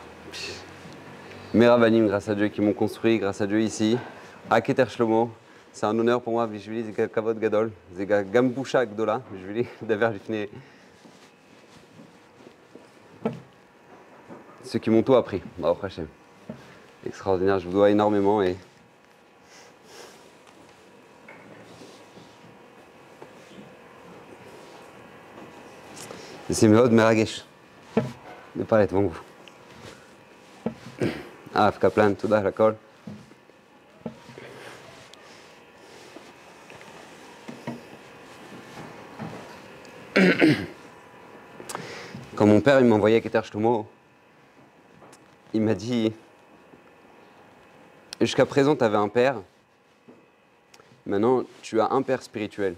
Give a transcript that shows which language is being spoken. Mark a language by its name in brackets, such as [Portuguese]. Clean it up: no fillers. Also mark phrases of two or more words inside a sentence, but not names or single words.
[French] Mes Rabbanim, grâce à Dieu, qui m'ont construit, grâce à Dieu ici, à Keter Shlomo. C'est un honneur pour moi, [Hebrew] בשבילי זה כבוד גדול, זה גם בושה גדולה, בשבילי לדבר לפני [French] ceux qui m'ont tout appris, [Hebrew] ברוך השם. [French] Extraordinaire, je vous dois énormément et c'est [Hebrew] מאוד מרגש [French] de parler devant vous. [Hebrew] הרב קפלן, תודה על הכל. [French] Quand mon père il m'envoyait à Keter Shlomo, il m'a dit jusqu'à présent tu avais un père, maintenant tu as un père spirituel.